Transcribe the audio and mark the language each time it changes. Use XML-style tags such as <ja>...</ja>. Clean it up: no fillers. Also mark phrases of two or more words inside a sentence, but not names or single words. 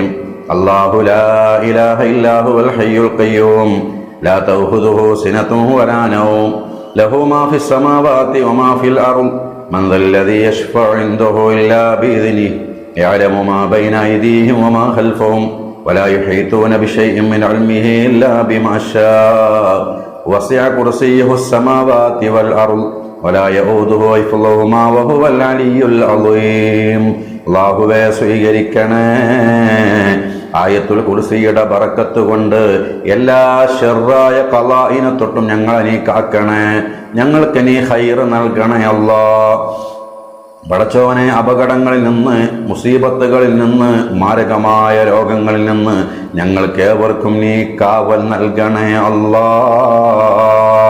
<ar>الله لا إله إلا هو الحي القيوم لا تأخذه سنة ولا نوم له ما في السماوات وما في الأرض من ذا الذي يشفع عنده إلا بإذنه يعلم ما بين أيديهم وما خلفهم ولا يحيطون بشيء من علمه إلا بما شاء وسع كرسيه السماوات والأرض ولا يؤوده حفظهما وهو العلي العظيم.</ar> <ml>അല്ലാഹുവേ, സ്വീകരിക്കണേ. ആയത്തുൽ കുർസിയുടെ ബറക്കത്ത് കൊണ്ട് എല്ലാ ശർറായ ഖലാഇനെ തൊട്ടും ഞങ്ങളെ നീ കാക്കണേ. ഞങ്ങൾക്ക് നീ ഖൈർ നൽകണേ അല്ലാഹ്. പടച്ചോനെ, അപകടങ്ങളിൽ നിന്ന്, മുസീബത്തുകളിൽ നിന്ന്, മാരകമായ രോഗങ്ങളിൽ നിന്ന് ഞങ്ങൾക്കേവർക്കും നീ കാവൽ നൽകണേ അല്ലാഹ്.</ml>